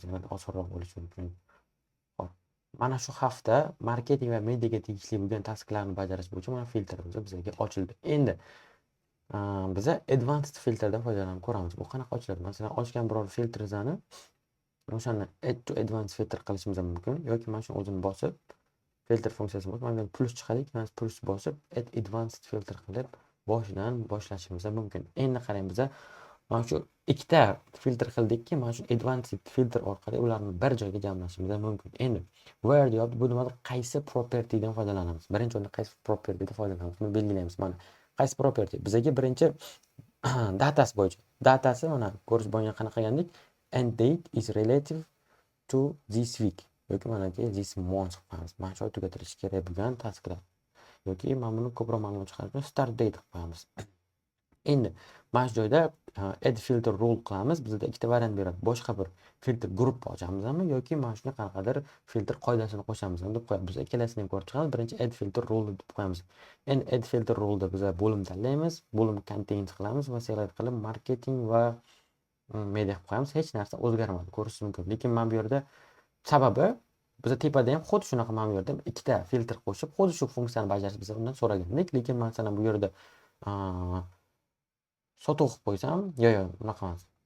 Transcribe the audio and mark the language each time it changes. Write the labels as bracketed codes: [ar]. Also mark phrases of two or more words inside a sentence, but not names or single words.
[uz] Yanada osonroq bo'lishi mumkin. Xo'p. Mana shu hafta marketing va mediaga tegishli bo'lgan tasklarni bajarish bo'yicha mana filtrimiz bizga ochildi. Endi biza advanced filtrdan foydalanib ko'ramiz. Bu qanaqa ochiladi? Masalan, ochgan biror filtringizni o'shani [en] add to advanced filter [uz] qilishimiz mumkin yoki mana shu o'zini bosib filtr funksiyasi bor. Mana bu plus chiqadi, mana plus bosib [en] add advanced filter [uz] qilib boshidan boshlashimiz mumkin. Endi qarang, biza mana shu ikkita filtr qildikki, mana shu [en] advanced filter [uz] orqali ularni bir joyga jamlashimiz mumkin. Endi where deyapti, bu nimada qaysi property dan foydalanamiz? Birinchi o'rinda qaysi property dan foydalanamiz? Buni belgilaymiz. Mana qaysi property? Bizga birinchi datasi bo'yicha. Datasi mana ko'rish bo'lgan qanaqa ekandik? [en] And date is relative to this week [uz] yoki manaki [en] this month qilamiz. [uz] Mana shu tugatilishi kerak bo'lgan tasklar yoki mana buni ko'proq ma'lumot chiqarib [en] start date [uz] qilib qo'yamiz. Endi mana shu joyda [en] add filter rule [uz] qilamiz. Bizda ikkita variant beradi. Boshqa bir filter guruh ochamizmi yoki mana shunga qanaqadir filter qoidasini qo'shamizmi deb qo'yamiz. Biz ikkalasini ham ko'rib chiqamiz. Birinchi [en] add filter rule [uz] deb qo'yamiz. Endi [en] add filter rule [uz] da biz bo'lim tanlaymiz, bo'lim contains qilamiz va select qilib marketing va media qilib qo'yamiz. Hech narsa o'zgarmadi, ko'rishingiz mumkin. Lekin mana bu yerda sababi biz tepada ham xuddi shunaqa mana bu yerda ikkita filtr qo'shib, xuddi shu funksiyani bajarishni biz undan so'ragandik. Lekin masalan bu yerda sotuv qilib qo'ysam, yo'q, unaqa emas.